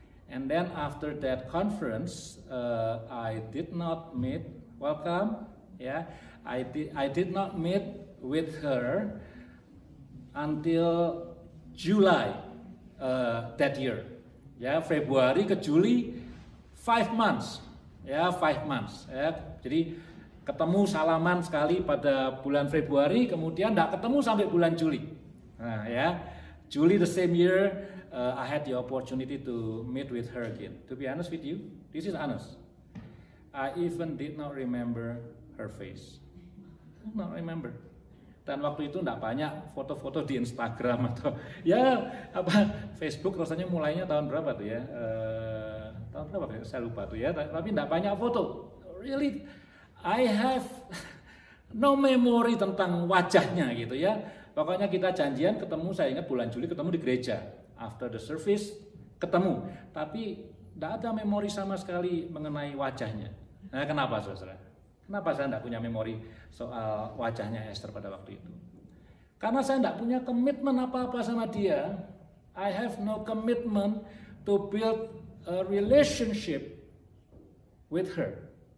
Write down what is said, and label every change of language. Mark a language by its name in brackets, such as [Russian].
[English] And then after that conference, I did not meet. Welcome, yeah. I did not meet with her until July that year. [Indonesian] Ya, Februari ke Juli, [English] 5 months. Ya, 5 months. [Indonesian] Ya, jadi ketemu salaman sekali pada bulan Februari, kemudian tidak ketemu sampai bulan Juli. [English] Nah, ya, Juli the same year, I had the opportunity to meet with her again. To be honest with you, this is honest. I even did not remember her face. Not remember. [Indonesian] Dan waktu itu tidak banyak foto-foto di Instagram atau ya Facebook, rasanya mulainya tahun berapa tuh ya? Tahun berapa? Saya lupa tuh ya. Tapi tidak banyak foto. [English] Really, I have no memory [Indonesian] tentang wajahnya gitu ya. Pokoknya kita janjian ketemu, saya ingat bulan Juli ketemu di gereja. [English] After the service [Indonesian] ketemu, tapi tidak ada memori sama sekali mengenai wajahnya. Nah, kenapa saudara? Kenapa saya tidak punya memori soal wajahnya Esther pada waktu itu? Karena saya tidak punya komitmen apa-apa sama dia. [English] I have no commitment to build a relationship with her.